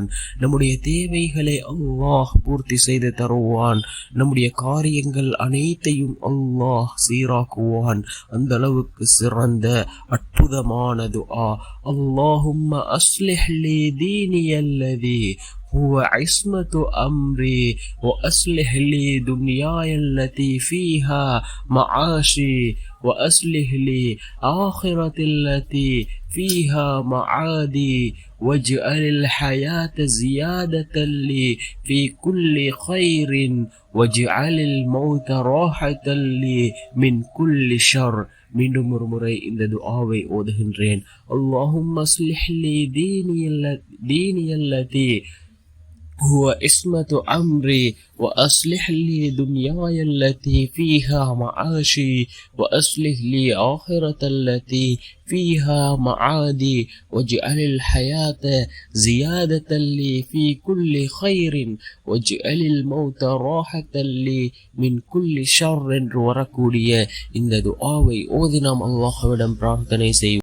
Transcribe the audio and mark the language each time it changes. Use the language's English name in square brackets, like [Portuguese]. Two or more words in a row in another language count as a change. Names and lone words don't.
[Tamil] நம்முடைய தேவைகளை அல்லாஹ் பூர்த்தி செய்து தருவான். நம்முடைய காரியங்கள் அனைத்தையும் அல்லாஹ் சீராக்குவான். அந்த அளவுக்கு சிறந்த அற்புதமான துஆ. [Arabic] اللهم أصلح لي ديني الذي هو عصمة أمري وأصلح لي دنياي التي فيها معاشي وأصلح لي آخرة التي فيها معادي واجعل الحياة زيادة لي في كل خير واجعل الموت راحة لي من كل شر. [Tamil] மீண்டும் ஒரு முறை இந்த துஆவை ஓதுகின்றேன். [Arabic] اللهم أصلح لي ديني الذي هو عصمة أمري وأصلح لي دنياي التي فيها معاشي وأصلح لي آخرة التي فيها معادي واجعل الحياة زيادة لي في كل خير واجعل الموت راحة لي من كل شر. [Tamil] என்று வரக்கூடிய இந்த துஆவை ஓதி நாம் அல்லாஹ்விடம் பிரார்த்தனை செய்வோம்.